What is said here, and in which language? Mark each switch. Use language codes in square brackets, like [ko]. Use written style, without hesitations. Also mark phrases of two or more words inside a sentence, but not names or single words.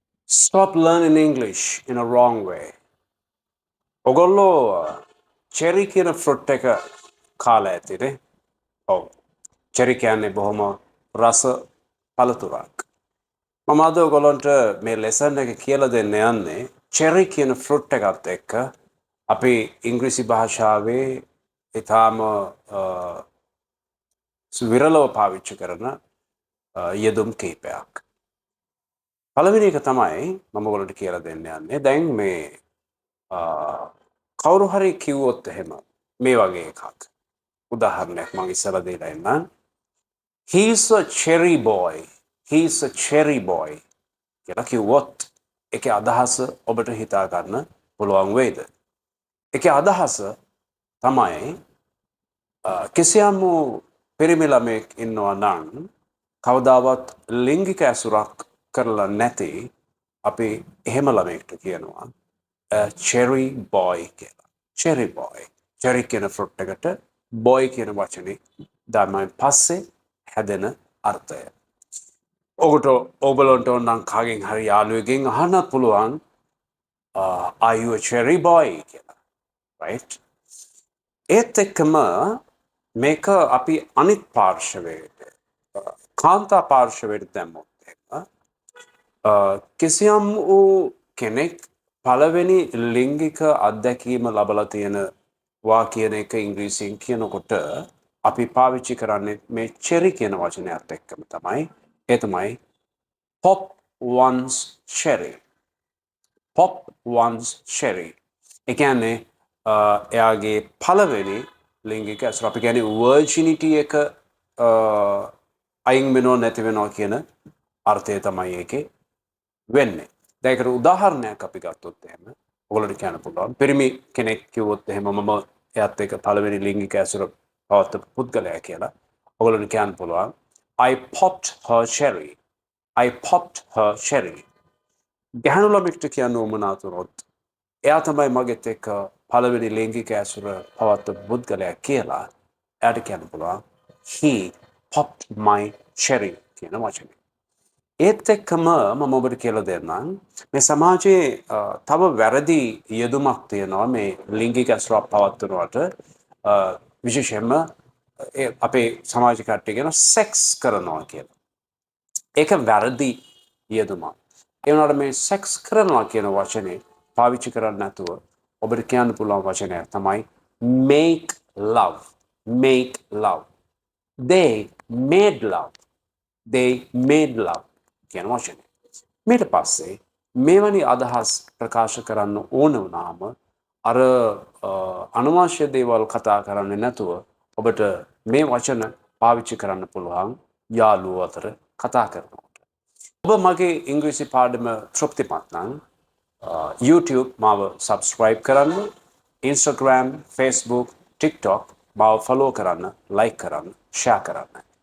[en] Stop learning English in a wrong way. [si] ඔගොල්ලෝ චෙරි කියන ෆෘට් එක කාලා ඇතිනේ. ඔව්. චෙරි කියන්නේ බොහොම රස පළතුරක්. මම අද ඔයගොල්ලන්ට මේ ලෙසන් එක කියලා දෙන්න යන්නේ චෙරි කියන ෆෘට් එකත් එක්ක අපි ඉංග්‍රීසි භාෂාවේ ඊටාම විරලව පාවිච්චි කරන යෙදුම් කීපයක්. පළවෙනි එක තමයි මම ඔයගොල්ලන්ට කියලා දෙන්න යන්නේ. දැන් මේ කවුරු හරි කිව්වොත් එහෙම මේ වගේ එකක්. උදාහරණයක් මම ඉස්සරහ දෙලා ඉන්නම්. [en] He's a cherry boy. He's a cherry boy. [si] කියලා කිව්වොත් ඒකේ අදහස ඔබට හිතා ගන්න පුළුවන් වේද? ඒකේ අදහස තමයි කිසියම් පිරිමි ළමෙක් ඉන්නවා නම් කවදාවත් ලිංගික ඇසුරක් කරලා නැති අපි එහෙම ළමෙක්ට කියනවා [en] cherry boy [si] කියලා. [en] cherry boy. [si] cherry කියන ෆෘට් එකට boy කියන වචනේ දාමයි පස්සේ හැදෙන අර්ථය. ඔබලන්ට ඕනනම් කාගෙන් හරි යාළුවෙක්ගෙන් අහන්නත් පුළුවන් [en] are you a cherry boy [si] කියලා. right? ඒත් එක්කම මේක අපි අනිත් පාර්ශවයට කාන්තා පාර්ශවයට දැම්මොත් කිසියම් වූ කෙනෙක් පළවෙනි ලිංගික අත්දැකීම ලබලා තියෙනවා කියන එක ඉංග්‍රීසියෙන් කියනකොට අපි පාවිච්චි කරන්නේ මේ cherry කියන වචනයත් එක්කම තමයි. ඒ තමයි [en] pop one's cherry. pop one's cherry. [si] ඒ කියන්නේ එයාගේ පළවෙනි ලිංගික ඇසුර අපි කියන්නේ virginity එක අයින් වෙනව නැති වෙනවා කියන අර්ථය තමයි ඒකේ වෙන්නේ. දැන් ඒකට උදාහරණයක් අපි ගත්තොත් එහෙම ඔයගොල්ලන්ට කියන්න පුළුවන් පිරිමි කෙනෙක් කිව්වොත් එහෙම මම එයාත් එක්ක පළවෙනි ලිංගික ඇසුර පවත්වපු පුද්ගලයා කියලා ඔයගොල්ලන්ට කියන්න පුළුවන් [en] I popped her cherry. I popped her cherry. [si] ගැහණු ළමෙක්ට කියන්න උවමනා වුණොත් එයා තමයි මගෙත් එක්ක පළවෙනි ලිංගික ඇසුර පවත්වපු පුද්ගලයා කියලා එයාට කියන්න පුළුවන් [en] he popped my cherry [si] කියන වචනේ. ඒත් එක්කම මම ඔබට කියලා දෙන්නම් මේ සමාජයේ තව වැරදි යෙදුමක් තියෙනවා මේ ලිංගික ඇසුරක් පවත්වනවට විශේෂයෙන්ම අපේ සමාජ කට්ටිය කියන සෙක්ස් කරනවා කියලා. ඒක වැරදි යෙදුමක්. ඒ වුණාට මේ සෙක්ස් කරනවා කියන වචනේ පාවිච්චි කරන්නේ නැතුව ඔබට කියන්න පුළුවන් වචනයක් තමයි [en] make love. make love. They made love. They made love. [si] කියන වචනේ. ඊට පස්සේ මේවැනි අදහස් ප්‍රකාශ කරන්න ඕන වුණාම අර අනවශ්‍ය දේවල් කතා කරන්නේ නැතුව ඔබට මේ වචන පාවිච්චි කරන්න පුළුවන් යාළුවෝ අතර කතා කරනකොට. ඔබ මගේ ඉංග්‍රීසි පාඩම තෘප්තිමත් නම් YouTube මාව subscribe කරන්න, Instagram, Facebook, TikTok මාව follow කරන්න, like කරන්න, share කරන්න.